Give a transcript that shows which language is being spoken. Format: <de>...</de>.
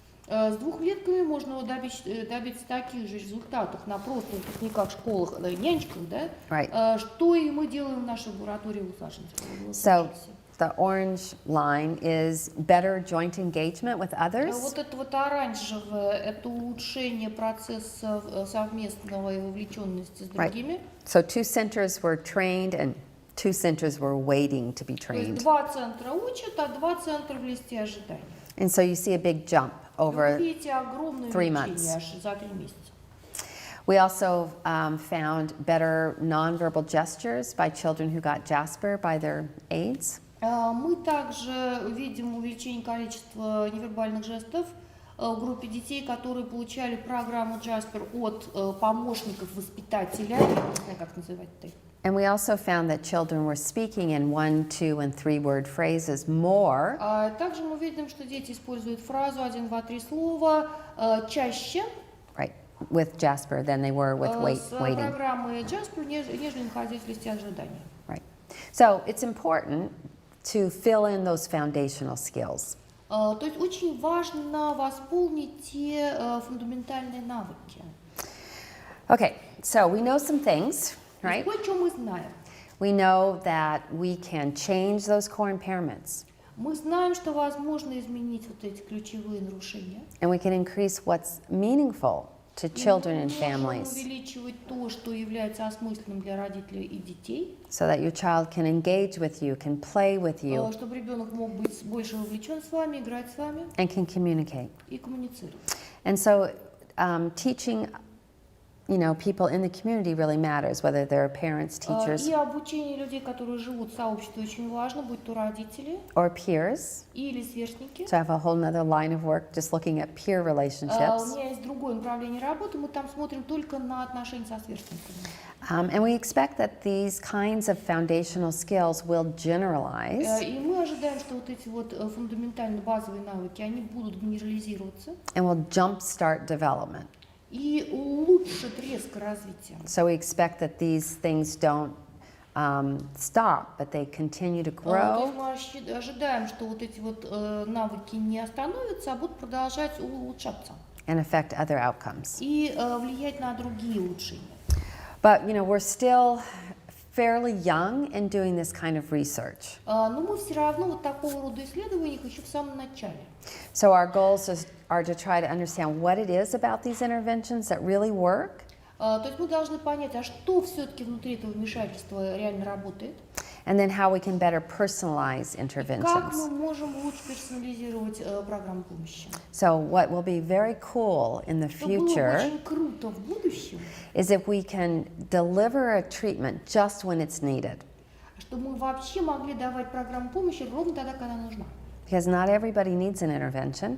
<ru>С двухлетками можно добиться таких же результатов на просто выпускниках, школах, нянечках, да?</ru> <en>Right.</en> <ru>Что и мы делаем в нашей лаборатории в</ru> <en>So the orange line is better joint engagement with others.</en> <ru>Вот это вот оранжевое, это улучшение процесса совместного и вовлеченности с другими.</ru> <en>So 2 centers were trained and 2 centers were waiting to be</en> <ru>То есть</ru> <en>trained.</en> <ru>2 центра учат, а 2 центра в листе ожидания.</ru> <en>And so you see a big jump</en> <ru>Вы</ru> <en>over.</en> <ru>видите огромное</ru> <en>3</en> <ru>увеличение</ru> <en>months.</en> <ru>аж за 3 месяца.</ru> <en>We also found better nonverbal gestures by children who got Jasper by their aides.</en> <ru>Мы также видим увеличение количества невербальных жестов в группе детей, которые получали программу Jasper от помощников воспитателя, не знаю, как называть это.</ru> <en>And we also found that children were speaking in 1, 2, and 3-word phrases more.</en> <ru>Также мы видим, что дети используют фразу 1, 2, 3 слова чаще</ru> <en>Right, with Jasper than they were with</en> <ru>с</ru> <en>waiting.</en> <ru>программой Jasper, нежели находясь в листе ожидания.</ru> <en>Right. So it's important to fill in those foundational skills.</en> <ru>То есть очень важно восполнить те фундаментальные навыки.</ru> <en>Okay, so we know some things, right?</en> <ru>Кое-что мы знаем.</ru> <en>We know that we can change those core impairments,</en> <ru>Мы знаем, что возможно изменить вот эти ключевые нарушения.</ru> <en>and we can increase what's meaningful to children and</en> <ru>Мы можем</ru> <en>families,</en> <ru>увеличивать то, что является осмысленным для родителей и детей,</ru> <en>so that your child can engage with you, can play with you,</en> <ru>чтобы ребенок мог быть больше вовлечен с вами, играть с вами</ru> <en>and can communicate.</en> <ru>и коммуницировать.</ru> <en>And so teaching, people in the community really matters, whether they're parents, teachers,</en> <ru>И обучение людей, которые живут в сообществе, очень важно, будь то родители</ru> <en>or peers.</en> <ru>или сверстники.</ru> <en>So I have a whole nother line of work just looking at peer</en> <ru>У</ru> <en>relationships.</en> <ru>меня есть другое направление работы, мы там смотрим только на отношения со сверстниками.</ru> <en>And we expect that these kinds of foundational skills will generalize</en> <ru>И мы ожидаем, что вот эти вот фундаментально базовые навыки, они будут генерализироваться</ru> <en>and will jumpstart development.</en> <ru>и улучшат резко развитие.</ru> <en>So we expect that these things don't stop, but they continue to</en> <ru>То</ru> <en>grow</en> <ru>есть мы ожидаем, что вот эти вот навыки не остановятся, а будут продолжать улучшаться</ru> <en>and affect other outcomes.</en> <ru>и влиять на другие улучшения.</ru> <en>But, we're still fairly young in doing this kind of research.</en> <ru>Но мы все равно вот такого рода исследованиях еще в самом начале.</ru> <en>So our goals are to try to understand what it is about these interventions that really work,</en> <ru>То есть мы должны понять, а что все-таки внутри этого вмешательства реально работает,</ru> <en>and then how we can better personalize</en> <ru>как мы</ru> <en>interventions.</en> <ru>можем лучше персонализировать программу помощи.</ru> <en>So what will be very cool in the</en> <ru>Что было бы</ru> <en>future</en> <ru>очень круто в будущем,</ru> <en>is if we can deliver a treatment just when it's needed.</en> <ru>чтобы мы вообще могли давать программу помощи ровно тогда, когда она нужна.</ru> <en>Because not everybody needs an intervention,</en>